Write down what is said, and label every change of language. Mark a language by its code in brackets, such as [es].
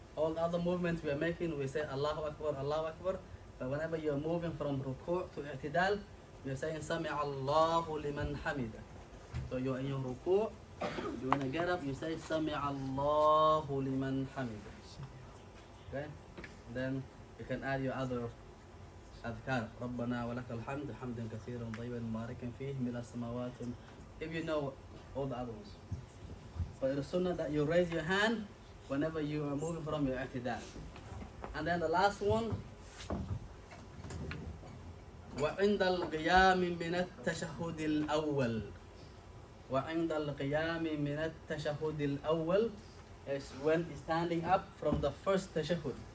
[en] All the other movements we are making, we say Allahu Akbar, Allahu Akbar. But whenever you're moving from ruku' to i'tidal, you're saying [ar] Sami Allahu liman hamida. [en] So you're in your ruku', you want to get up, you say [ar] Sami Allahu liman hamida. [en] Okay? Then you can add your other adhkar. [ar] ربنا ولك الحمد حمدا كثيرا طيبا مباركا فيه ملء السماوات. [en] If you know all the other ones. But it is sunnah that you raise your hand whenever you are moving from your i'tidal. And then the last one, [ar] وعند القيام من التشهد الأول. وعند القيام من التشهد الأول [en] is when standing up from the first tashahhud.